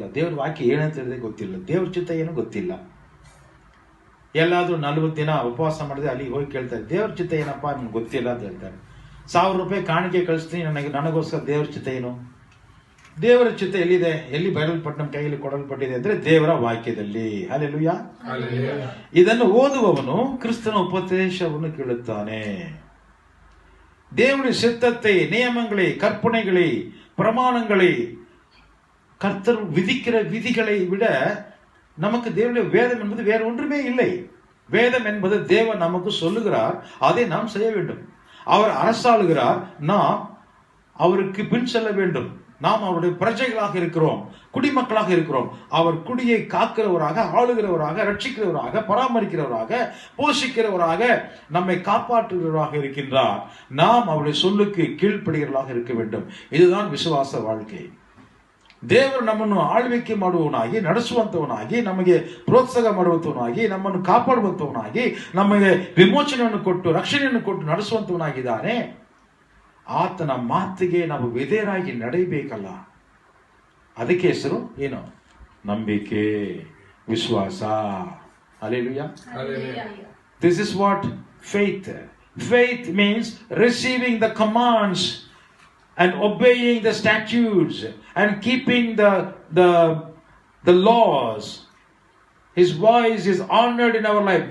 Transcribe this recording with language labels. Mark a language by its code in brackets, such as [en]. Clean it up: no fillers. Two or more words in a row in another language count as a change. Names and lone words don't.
[kn] ದೇವ್ರ ವಾಕ್ಯ ಏನಂತ ಹೇಳಿದ್ರೆ ಗೊತ್ತಿಲ್ಲ, ದೇವ್ರ ಚಿತ್ತ ಏನು ಗೊತ್ತಿಲ್ಲ. ಎಲ್ಲಾದ್ರೂ 40 ದಿನ ಉಪವಾಸ ಮಾಡಿದ್ರೆ ಅಲ್ಲಿಗೆ ಹೋಗಿ ಕೇಳ್ತಾರೆ, ದೇವ್ರ ಚಿತ್ತ ಏನಪ್ಪ ನಮ್ಗೆ ಗೊತ್ತಿಲ್ಲ ಅಂತ ಹೇಳ್ತಾರೆ. 1000 ರೂಪಾಯಿ ಕಾಣಿಕೆ ಕಳಿಸ್ತೀನಿ, ನನಗೋಸ್ಕರ ದೇವ್ರ ಚಿತ್ತ ಏನು? ದೇವರ ಚಿತ್ತ ಎಲ್ಲಿದೆ? ಎಲ್ಲಿ ಬಯಲಲ್ಪಟ್ಟ ನಮ್ಮ ಕೈಯಲ್ಲಿ ಕೊಡಲ್ಪಟ್ಟಿದೆ ಅಂದ್ರೆ ದೇವರ ವಾಕ್ಯದಲ್ಲಿ. ಹಲ್ಲೆಲೂಯಾ. ಇದನ್ನು ಓದುವವನು ಕ್ರಿಸ್ತನ ಉಪದೇಶವನ್ನು ಕೇಳುತ್ತಾನೆ. [ta] தேவனுடைய சித்தத்தை, நியமங்களை, கற்பனைகளை, பிரமாணங்களை, கர்த்தர் விதிக்கிற விதிகளை விட நமக்கு தேவனுடைய வேதம் என்பது வேற ஒன்றுமே இல்லை. வேதம் என்பது தேவன் நமக்கு சொல்லுகிறார், அதை நாம் செய்ய வேண்டும். அவர் அரசாளுகிறார், நாம் அவருக்கு பின் செல்ல வேண்டும். நாம் அவருடைய பிரஜைகளாக இருக்கிறோம், குடிமக்களாக இருக்கிறோம். அவர் குடியை காக்கிறவராக, ஆளுகிறவராக, ரட்சிக்கிறவராக, பராமரிக்கிறவராக, போஷிக்கிறவராக, நம்மை காப்பாற்றுகிறவராக இருக்கின்றார். நாம் அவருடைய சொல்லுக்கு கீழ்ப்படுகிறவர்களாக இருக்க வேண்டும். இதுதான் ವಿಶ್ವಾಸ வாழ்க்கை. [kn] ದೇವರು ನಮ್ಮನ್ನು ಆಳ್ವಿಕೆ ಮಾಡುವವನಾಗಿ, ನಡೆಸುವಂತವನಾಗಿ, ನಮಗೆ ಪ್ರೋತ್ಸಾಹ ಮಾಡುವಂತವನಾಗಿ, ನಮ್ಮನ್ನು ಕಾಪಾಡುವಂತವನಾಗಿ, ನಮಗೆ ವಿಮೋಚನೆಯನ್ನು ಕೊಟ್ಟು, ರಕ್ಷಣೆಯನ್ನು ಕೊಟ್ಟು ನಡೆಸುವಂತವನಾಗಿದ್ದಾನೆ. ಆತನ ಮಾತಿಗೆ ನಾವು ವಿಧೇಯರಾಗಿ ನಡೆಯಬೇಕಲ್ಲ. ಅದಕ್ಕೆ ಹೆಸರು ಏನು? ನಂಬಿಕೆ, ವಿಶ್ವಾಸ. ಹಲ್ಲೆಲೂಯಾ. [en] This is what faith. Faith means receiving the commands and obeying the statutes and keeping the laws. His voice is honored in our life.